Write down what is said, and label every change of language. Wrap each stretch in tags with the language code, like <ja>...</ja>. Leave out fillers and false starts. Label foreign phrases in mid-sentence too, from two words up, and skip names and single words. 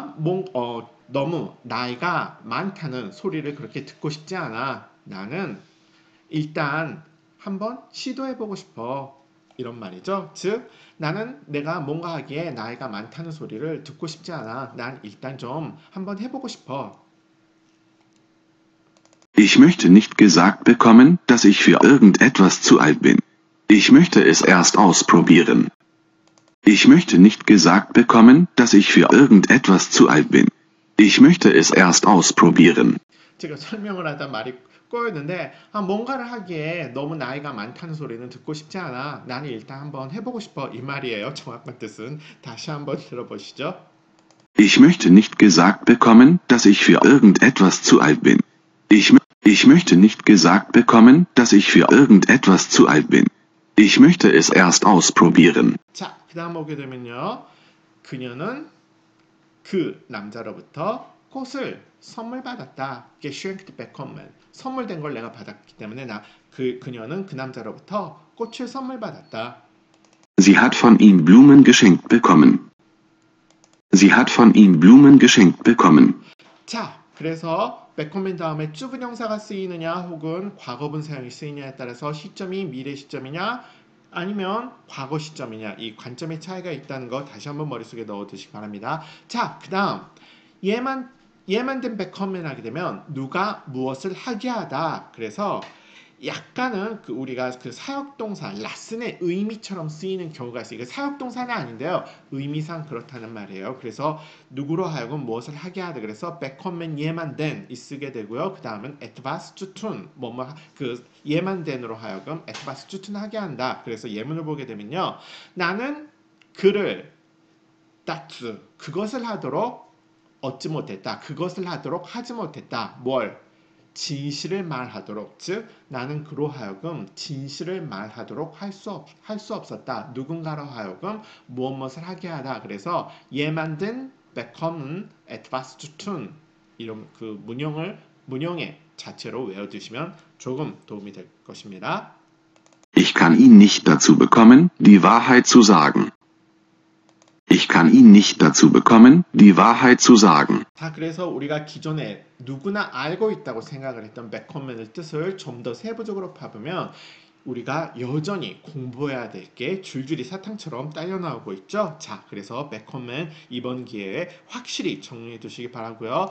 <ko>내가 너무 나이가 많다는 소리를 그렇게 듣고 싶지 않아. 나는 일단 한번 시도해보고 싶어. 이런 말이죠. 즉, 나는 내가 뭔가 하기에 나이가 많다는 소리를 듣고 싶지 않아. 난 일단 좀 한번 해보고 싶어.</ko> <de>Ich möchte nicht gesagt bekommen, dass ich für irgendetwas zu alt bin. Ich möchte es erst ausprobieren. Ich möchte nicht gesagt bekommen, dass ich für irgendetwas zu alt bin. Ich möchte es erst ausprobieren.</de> <ko>제가 설명을 하다 말이 꼬였는데 뭔가를 하기에 너무 나이가 많다는 소리는 듣고 싶지 않아. 나는 일단 한번 해보고 싶어. 이 말이에요. 정확한 뜻은. 다시 한번 들어보시죠.</ko> <de>Ich möchte nicht gesagt bekommen, dass ich für irgendetwas zu alt bin. Ich möchte nicht gesagt bekommen, dass ich für irgendetwas zu alt bin. Ich möchte es erst ausprobieren.</de> <ko>자, 그 다음 보게 되면요. 그녀는 그 남자로부터 꽃을 선물 받았다.</ko> <de>geschenkt bekommen.</de> <ko>선물된 걸 내가 받았기 때문에 그녀는 그 남자로부터 꽃을 선물 받았다.</ko> <de>Sie hat von ihm Blumen geschenkt bekommen. Sie hat von ihm Blumen geschenkt bekommen.</de> <ko>자, 그래서 bekommen 다음에 주분형사가 쓰이느냐 혹은 과거분 사용이 쓰이냐에 따라서 시점이 미래 시점이냐 아니면 과거 시점이냐 이 관점의 차이가 있다는 거 다시 한번 머릿속에 넣어두시기 바랍니다. 자, 그 다음 얘만 된 bekommen 하게 되면 누가 무엇을 하게 하다. 그래서 약간은 우리가 그 사역동사 라슨의 의미처럼 쓰이는 경우가 있어요. 이게 사역동사는 아닌데요. 의미상 그렇다는 말이에요. 그래서 누구로 하여금 무엇을 하게 하다. 그래서 bekommen 얘만 된 이 쓰게 되고요. 그 다음은</ko> <de>etwas zu tun</de> <ko>그 얘만 된으로 하여금</ko> <de>etwas zu tun</de> <ko>하게 한다. 그래서 예문을 보게 되면요. 나는 그를 dazu 그것을 하도록 얻지 못했다. 그것을 하도록 하지 못했다. 뭘? 진실을 말하도록, 즉 나는 그로 하여금 진실을 말하도록 할 수 없었다. 누군가로 하여금 무엇을 하게 하다. 그래서 얘 만든</ko> <de>bekommen etwas zu tun</de> <ko>이런 그 문형의 자체로 외워두시면 조금 도움이 될 것입니다.</ko> <de>Ich kann ihn nicht dazu bekommen, die Wahrheit zu sagen. Ich kann ihn nicht dazu bekommen, die Wahrheit zu sagen.</de> <ko>자, 그래서 우리가 기존에 누구나 알고 있다고 생각을 했던 bekommen의 뜻을 좀 더 세부적으로 파보면 우리가 여전히 공부해야 될 게 줄줄이 사탕처럼 딸려 나오고 있죠. 자, 그래서 bekommen 이번 기회에 확실히 정리해 두시기 바라고요.</ko>